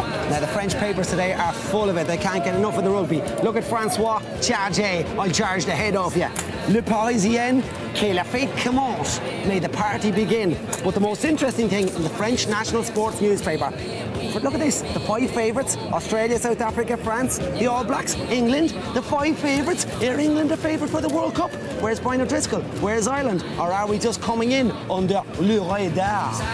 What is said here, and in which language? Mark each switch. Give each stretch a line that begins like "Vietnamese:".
English: Now the French papers today are full of it. They can't get enough of the rugby. Look at Francois Chargé. I'll charge the head off you.
French: Le Parisien, que la fête commence.
English: May the party begin. But the most interesting thing in the French national sports newspaper, but look at this, the 5 favourites, Australia, South Africa, France, the All Blacks, England, the 5 favourites. Are England a favourite for the World Cup? Where's Brian O'Driscoll? Where's Ireland? Or are we just coming in under le radar?